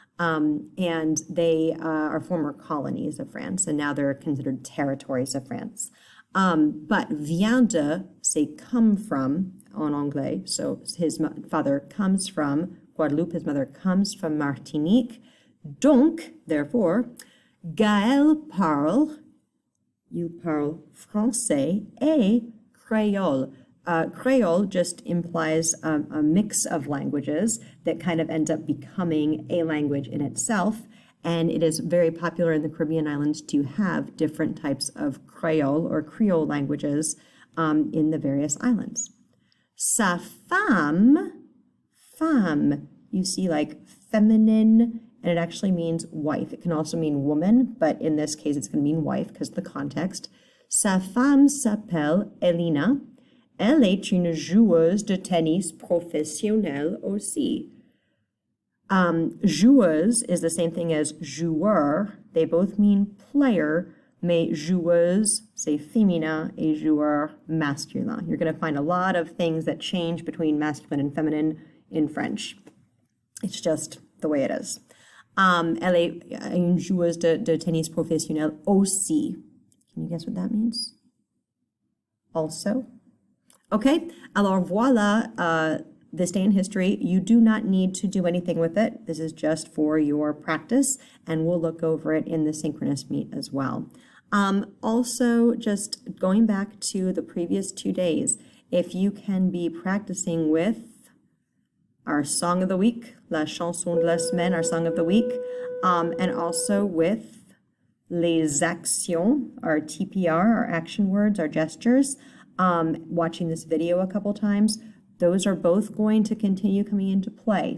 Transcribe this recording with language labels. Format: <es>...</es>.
<en>And they are former colonies of France, and now they're considered territories of France. But</en> <fr>vient de,</fr> <en>say come from,</en> <fr>en anglais,</fr> <en>so his father comes from Guadeloupe, his mother comes from Martinique.</en> <fr>Donc,</fr> <en>therefore,</en> <fr>Gaël you parle français et créole.</fr> <en>Creole just implies a mix of languages that kind of ends up becoming a language in itself. And it is very popular in the Caribbean islands to have different types of Creole or Creole languages in the various islands.</en> <fr>Sa femme,</fr> <en>you see like feminine, and it actually means wife. It can also mean woman, but in this case, it's going to mean wife because of the context.</en> <fr>Sa femme s'appelle Elina. Elle est une joueuse de tennis professionnelle aussi.</fr> <en>Joueuse is the same thing as joueur. They both mean player,</en> <fr>mais joueuse, c'est féminin, et joueur, masculin.</fr> <en>You're going to find a lot of things that change between masculine and feminine in French. It's just the way it is.</en> <fr>Elle est une joueuse de tennis professionnelle aussi.</fr> <en>Can you guess what that means? Also. Okay,</en> <fr>alors voilà</fr> <en>this day in history. You do not need to do anything with it. This is just for your practice, and we'll look over it in the synchronous meet as well. Also, just going back to the previous 2 days, if you can be practicing with our song of the week,</en> <fr>la chanson de la semaine,</fr> <en>our song of the week, and also with les actions, our TPR, our action words, our gestures, watching this video a couple times, those are both going to continue coming into play.</en>